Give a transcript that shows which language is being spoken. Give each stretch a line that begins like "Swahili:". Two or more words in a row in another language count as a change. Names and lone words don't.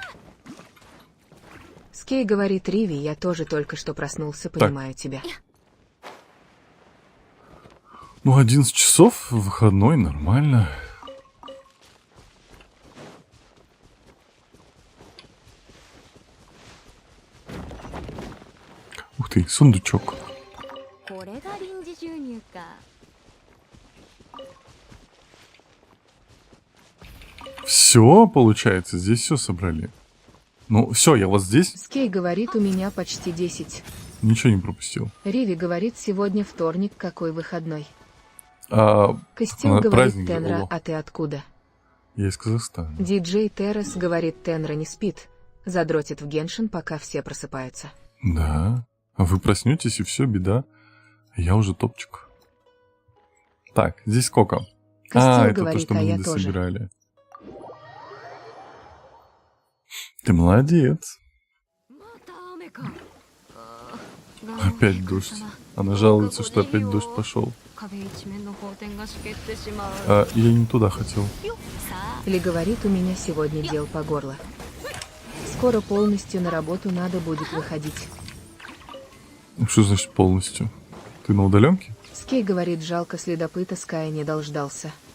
Russian: Скей говорит, Риви, я тоже только что проснулся, понимаю тебя. 11 часов, выходной, нормально. Ух ты, сундучок.
Japanese: これが臨時収入か。
Russian: Все, получается, здесь все собрали. Все, я вот здесь Скей говорит, у меня почти 10. ничего не пропустил. Риви говорит, сегодня вторник, какой выходной. А, Костил говорит, праздник же, Тенра, алло. а ты откуда? Я из Казахстана. Диджей Террес говорит, Тенра не спит. Задротит в Геншин, пока все просыпаются. Да. А вы проснетесь, и все, беда. Я уже топчик. Так, здесь сколько? Костил Это говорит, то, что а мы я не тоже. собирали. Ты молодец.
Japanese: また雨か。あー
Russian: Опять дождь. Она жалуется, что опять дождь пошел.
Japanese: 壁一面の宝天がしけってしまう。
Russian: Я не туда хотел.
Japanese: さあ、
Russian: Ли говорит, у меня сегодня дел по горло. Скоро полностью на работу надо будет выходить. Что значит полностью? Ты на удаленке? Скей говорит, жалко следопыта Ская не дождался.